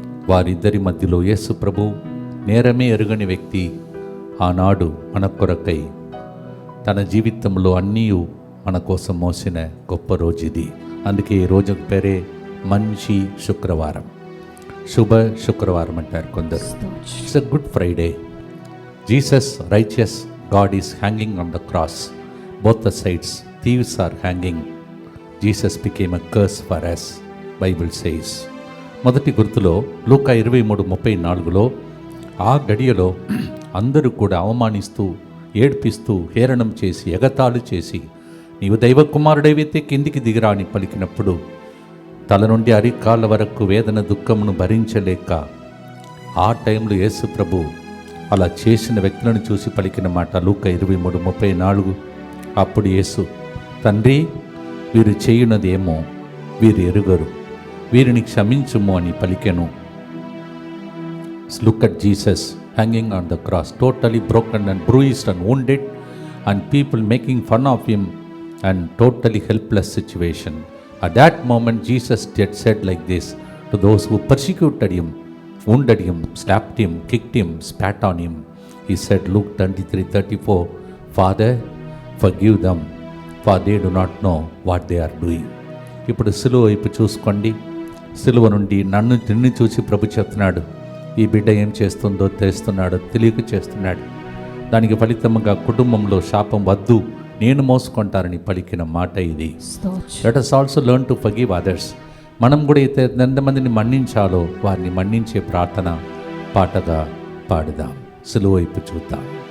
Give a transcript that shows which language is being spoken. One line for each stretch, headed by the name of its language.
Telugu: వారిద్దరి మధ్యలో యేసు ప్రభు నేరమే ఎరుగని వ్యక్తి ఆనాడు మన కొరకై తన జీవితంలో అన్నీ మన కోసం మోసిన గొప్ప రోజు ఇది. అందుకే ఈ రోజుకు పేరే మంచి శుక్రవారం, శుభ శుక్రవారం అంటారు కొందరు.
English: It's a Good Friday. Jesus righteous God is hanging on the cross. Both the sides thieves are hanging. Jesus became a curse for us, Bible says.
Telugu: మొదటి గుర్తులో లూకా 23:34లో ఆ గడియలో అందరూ కూడా అవమానిస్తూ, ఏడ్పిస్తూ, హేళనం చేసి, ఎగతాళి చేసి, నీవు దైవ కుమారుడైతే కిందికి దిగిరా అని పలికినప్పుడు తల నుండి అరికాళ్ళ వరకు వేదన దుఃఖమును భరించలేక ఆ టైంలో యేసు ప్రభు అలా చేసిన వ్యక్తులను చూసి పలికిన మాట లూకా 23:34. అప్పుడు యేసు, తండ్రి, వీరు చేయునదేమో వీరు ఎరుగరు, వీరిని క్షమించుము అని పలికెను.
English: Look at Jesus hanging on the cross, totally broken and bruised and wounded, and people making fun of him and totally helpless situation. At that moment Jesus said like this to those who persecuted him, wounded him, slapped him, kicked him, spat on him. He said, Luke 23:34, Father, forgive them, for they do not know what they are doing.
Telugu: ఇప్పుడు సిలువ వైపు చూసుకోండి. సిలువ నుండి నిన్ను చూసి ప్రభు చెప్తున్నాడు, ఈ బిడ్డ ఏం చేస్తుందో తెలుస్తున్నాడు, తెలియక చేస్తున్నాడు. దానికి ఫలితంగా కుటుంబంలో శాపం వద్దు, నేను మోసుకుంటారని పలికిన మాట ఇది.
English: Let us also learn to forgive others.
Telugu: మనం కూడా అయితే ఎంతమందిని మన్నించాలో వారిని మన్నించే ప్రార్థన పాటగా పాడుదాం. సిలువ వైపు చూద్దాం.